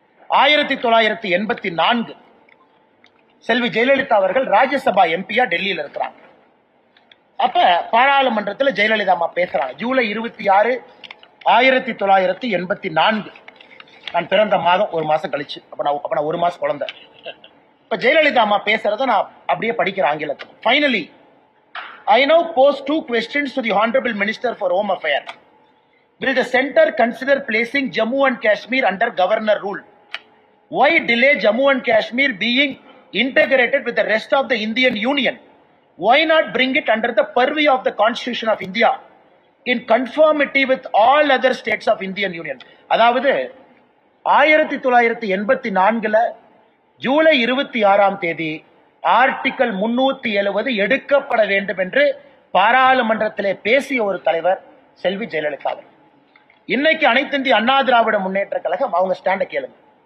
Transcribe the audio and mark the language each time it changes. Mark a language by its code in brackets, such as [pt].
[ta] 1984 செல்வி ஜெயலலிதா அவர்கள் ராஜ்யசபா எம்பியா டெல்லியில இருக்கிறாங்க. அப்ப பாராளுமன்றத்தில் ஜெயலலிதா அம்மா பேசுறாங்க. ஜூலை 26, 1984. நான் பிறந்த மாதம் ஒரு மாசம் கழிச்சு. அப்ப நான் ஒரு மாசம் குழந்தை. இப்ப ஜெயலலிதா அம்மா பேசுறத நான் அப்படியே படிக்கிற ஆங்கிலத்தில். [en] Finally, I now pose 2 questions to the Honorable Minister for Home Affairs. Will the center consider placing Jammu and Kashmir under governor rule? Why delay Jammu and Kashmir being integrated with the rest of the Indian Union? Why not bring it under the purview of the Constitution of India in conformity with all other states of Indian Union? [ta] அதாவது 1984 July 26 article 370 எடுக்கப்பட வேண்டும் என்று பாராளுமன்றத்திலே பேசிய ஒரு தலைவர் செல்வி ஜெயலலிதா. இன்னைக்கு அனைத்து இந்திய அண்ணா திராவிட முன்னேற்ற கழகம் அவங்க ஸ்டாண்ட கேளுங்க.